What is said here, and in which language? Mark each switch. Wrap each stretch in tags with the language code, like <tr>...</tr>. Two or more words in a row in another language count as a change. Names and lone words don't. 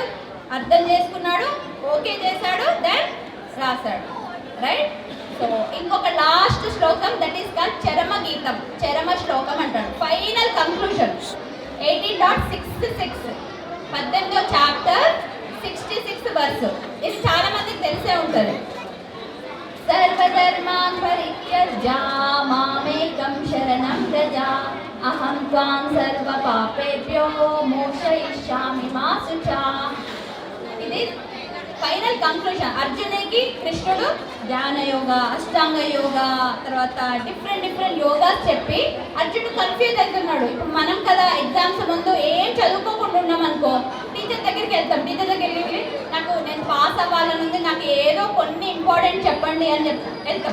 <te>అర్థం చేసుకున్నాడు, ఓకే చేశాడు, దెన్ రాశాడు, రైట్? సో ఇంకొక లాస్ట్ శ్లోకం,</te> <en>that is called</en> <te>చరమ గీతం, చరమ శ్లోకం అంటాడు.</te> <en>final conclusion 18.66, 18th chapter 66 verse.</en> <te>ఇది చాలా మందికి తెలిసే ఉంటుంది.</te> <sa>సర్వధర్మాన్ పరిత్యజ్య మామేకం శరణం వ్రజ అహం త్వాం సర్వ పాపేభ్యో మోక్షయిష్యామి మా శుచా.</sa> <te>ఇది</te> <en>final conclusion.</en> <te>అర్జునుడికి కృష్ణుడు ధ్యాన యోగా, అష్టాంగ యోగా, తర్వాత</te> <en>different yogas</en> <te>చెప్పి అర్జునుడు కన్ఫ్యూజ్ అవుతున్నాడు. ఇప్పుడు మనం కదా ఎగ్జామ్స్ ముందు ఏం చదువుకోకుండా ఉన్నాం అనుకో, టీచర్ దగ్గరికి వెళ్తాం, టీచర్ దగ్గరికి వెళ్ళి నేను పాస్ అవ్వాలనుంది, నాకు ఏదో కొన్ని ఇంపార్టెంట్ చెప్పండి అని వెళ్తాం.</te>